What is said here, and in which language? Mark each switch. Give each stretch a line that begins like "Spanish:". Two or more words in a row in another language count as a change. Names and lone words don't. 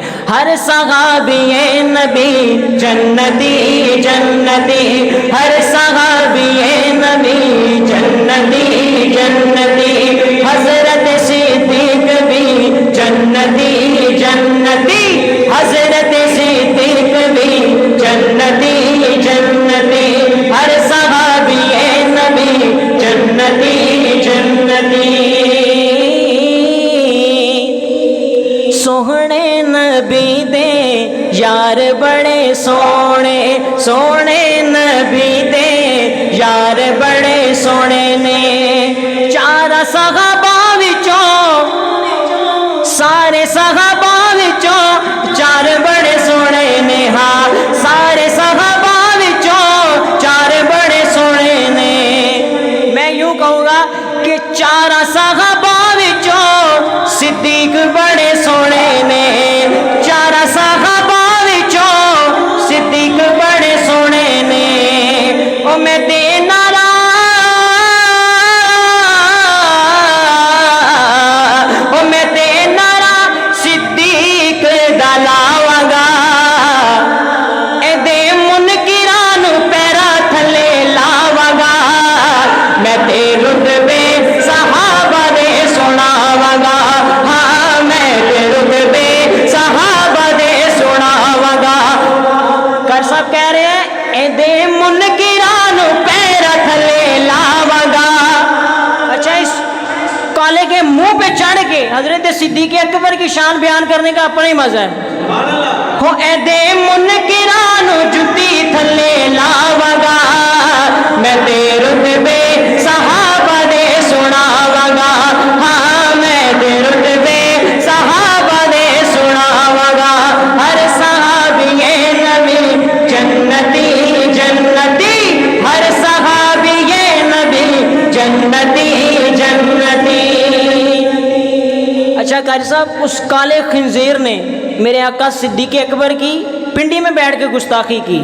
Punjabi: ہر صحابی نبی جنتی جنتی ہر صحابی نبی جنتی جنتی حضرت صدیق بھی جنتی جنتی حضرت صدیق بھی جنتی جنتی ہر صحابی نبی جنتی جنتی. سوہنے نبی دے یار بڑے سونے سونے نبی دے یار بڑے سونے نے. چار صحابہ وچوں سارے صحابہ وچوں چار بڑے سونے نے ہاں سارے صحابہ وچوں چار بڑے سونے نے.
Urdu: میں یوں کہوں گا کہ
Punjabi: چار صحابہ وچوں صدیق بڑے سونے نے. چار صحابہ وچوں صدیق بڑے سونے نے. او میں تے نعرہ او میں تے نعرہ صدیق دا لاواں اے دے منکراں نو پیرا تھلے لاواں میں تے رتبے صحابہ دے سناواں ہاں میں تے رتبے صحابہ دے سناواں. کر
Urdu: سب کہہ رہے ہیں
Punjabi: اے دے منکراں نو پیرا تھلے لاواں.
Urdu: اچھا اس کالے کے منہ پہ چڑھ کے حضرت صدیق اکبر کی شان بیان کرنے کا اپنا ہی مزہ ہے.
Punjabi: ہو اے دے منکراں نو جُتی تھلے لاواں میں تے رتبے صحابہ دے سناواں ہاں میں تے رتبے صحابہ دے سناواں. ہر صحابی نبی جنتی جنتی ہر صحابی نبی جنتی جنتی.
Urdu: اچھا قاری صاحب اس کالے خنزیر نے میرے آقا صدیق اکبر کی پنڈی میں بیٹھ کے گستاخی کی.